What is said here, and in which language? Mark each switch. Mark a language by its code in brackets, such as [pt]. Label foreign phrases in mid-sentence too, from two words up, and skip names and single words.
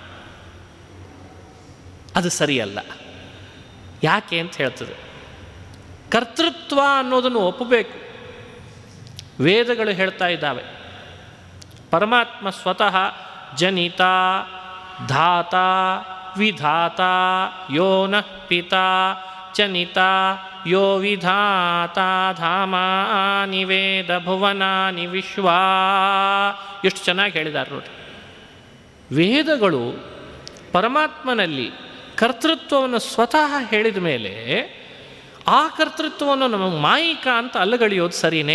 [kn] ಅದು ಸರಿಯಲ್ಲ. ಯಾಕೆ ಅಂತ ಹೇಳ್ತದೆ. ಕರ್ತೃತ್ವ ಅನ್ನೋದನ್ನು ಒಪ್ಪಬೇಕು. ವೇದಗಳು ಹೇಳ್ತಾ ಇದ್ದಾವೆ ಪರಮಾತ್ಮ ಸ್ವತಃ [sa] ಜನಿತ ಧಾತ ವಿಧಾತ ಯೋ ನಃ ಪಿತಾ ಚನಿತ ಯೋ ವಿಧಾತ ಧಾಮಾನಿ ವೇದ ಭುವನಾನಿ ವಿಶ್ವಾ. [kn] ಎಷ್ಟು ಚೆನ್ನಾಗಿ ಹೇಳಿದ್ದಾರೆ ನೋಡಿ. ವೇದಗಳು ಪರಮಾತ್ಮನಲ್ಲಿ ಕರ್ತೃತ್ವವನ್ನು ಸ್ವತಃ ಹೇಳಿದ ಮೇಲೆ ಆ ಕರ್ತೃತ್ವವನ್ನು ನಮಗೆ ಮಾಯಿಕ ಅಂತ ಅಲ್ಲಗಳೆಯೋದು ಸರಿಯೇ?